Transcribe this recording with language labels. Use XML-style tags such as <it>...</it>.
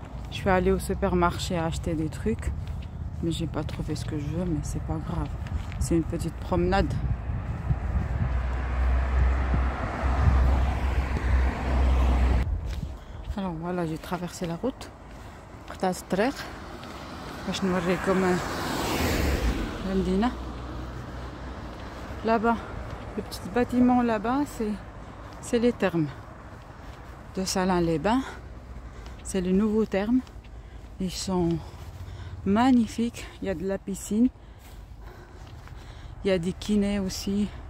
<fr>Je suis allée au supermarché acheter des trucs, mais j'ai pas trouvé ce que je veux, mais c'est pas grave. C'est une petite promenade. Alors voilà, j'ai traversé la route.</fr> <ar>قطعت الطريق باش نوريكم المدينة.</ar> <fr>Là-bas, le petit bâtiment là-bas, c'est les thermes de Salins-les-Bains. C'est le nouveau terme. Ils sont magnifiques. Il y a de la piscine. Il y a des kinés aussi.</fr>